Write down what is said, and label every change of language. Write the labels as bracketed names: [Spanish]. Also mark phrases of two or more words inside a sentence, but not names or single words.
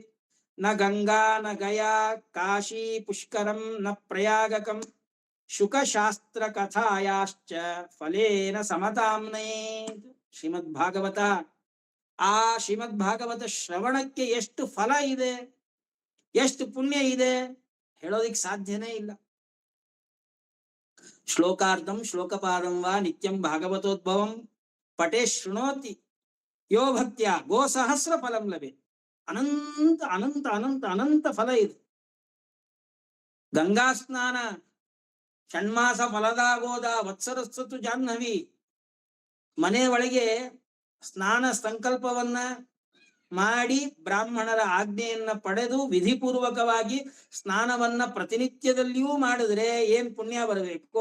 [Sanskrit] ನ ಗಂಗಾ ನ ಗಯಾ ಕಾಶಿ ಪುಷ್ಕರಂ ನ ಪ್ರಯಾಗಕಂ ಶುಕಶಾಸ್ತ್ರ ಕಥಾಯಾಶ್ಚ ಫಲೇನ ಸಮತಾಮ್ನೇತ್. [Kannada] ಶ್ರೀಮದ್ ಭಾಗವತ, ಆ ಶ್ರೀಮದ್ ಭಾಗವತ ಶ್ರವಣಕ್ಕೆ ಎಷ್ಟು ಫಲ ಇದೆ, ಎಷ್ಟು ಪುಣ್ಯ ಇದೆ, ಹೇಳೋದಿಕ್ ಸಾಧ್ಯನೇ ಇಲ್ಲ. [Sanskrit] ಶ್ಲೋಕಾರ್ಧಂ ಶ್ಲೋಕಪಾದಂ ವಾ ನಿತ್ಯಂ ಭಾಗವತೋದ್ಭವಂ ಪಟೇ ಶೃಣೋತಿ ಯೋ ಭಕ್ತ್ಯ ಗೋ ಸಹಸ್ರ ಫಲಂ ಲಭೆ. [Kannada] ಅನಂತ ಅನಂತ ಅನಂತ ಅನಂತ ಫಲ ಇದೆ. [Sanskrit] ಗಂಗಾ ಸ್ನಾನ, ಷಣ್ಮಾಸ ಫಲದಾಗೋದ, ವತ್ಸರಸ್ಸತು ಜಾಹ್ನವಿ. [Kannada] ಮನೆ ಒಳಗೆ ಸ್ನಾನ ಸಂಕಲ್ಪವನ್ನ ಮಾಡಿ ಬ್ರಾಹ್ಮಣರ ಆಜ್ಞೆಯನ್ನ ಪಡೆದು ವಿಧಿಪೂರ್ವಕವಾಗಿ ಸ್ನಾನವನ್ನ ಪ್ರತಿನಿತ್ಯದಲ್ಲಿಯೂ ಮಾಡಿದ್ರೆ ಏನ್ ಪುಣ್ಯ ಬರಬೇಕು.